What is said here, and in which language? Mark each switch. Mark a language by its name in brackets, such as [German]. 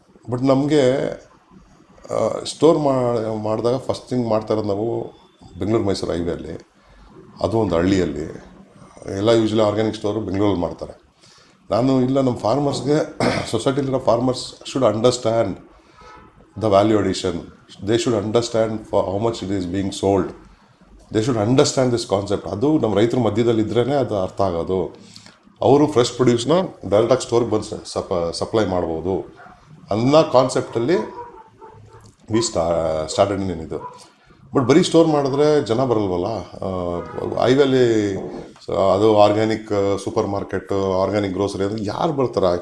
[Kannada] But ನಮಗೆ store ಮಾಡಿದಾಗ first thing ಮಾಡ್ತಾ ಇರೋದು ನಾವು ಬೆಂಗಳೂರು ಮೈಸೂರು ಹೈವೇಲಿ, ಅದು ಒಂದು ಹಳ್ಳಿಯಲ್ಲಿ. ಎಲ್ಲ ಯೂಶ್ವಲಿ ಆರ್ಗ್ಯಾನಿಕ್ ಸ್ಟೋರು ಬೆಂಗಳೂರಲ್ಲಿ ಮಾಡ್ತಾರೆ. ನಾನು ಇಲ್ಲ, ನಮ್ಮ ಫಾರ್ಮರ್ಸ್ಗೆ, ಸೊಸೈಟಿಲಿರೋ farmers [English] Should understand the value addition. They should understand for how much it is being sold. They should understand this concept. [Kannada] ಅದು ನಮ್ಮ ರೈತರ ಮಧ್ಯದಲ್ಲಿ ಇದ್ರೇ ಅದು ಅರ್ಥ ಆಗೋದು. ಅವರು ಫ್ರೆಶ್ ಪ್ರೊಡ್ಯೂಸ್ನ ಡೈರೆಕ್ಟಾಗಿ ಸ್ಟೋರ್ಗೆ ಬಂದು ಸಪ್ಲೈ ಮಾಡ್ಬೋದು ಅನ್ನೋ ಕಾನ್ಸೆಪ್ಟಲ್ಲಿ [English] we started [Kannada] ಇದು. ಬಟ್ ಬರೀ ಸ್ಟೋರ್ ಮಾಡಿದ್ರೆ ಜನ ಬರಲ್ವಲ್ಲ. ಹೈವೇಲಿ ಅದು organic super market, organic grocery ಅಂದರೆ ಯಾರು ಬರ್ತಾರೆ?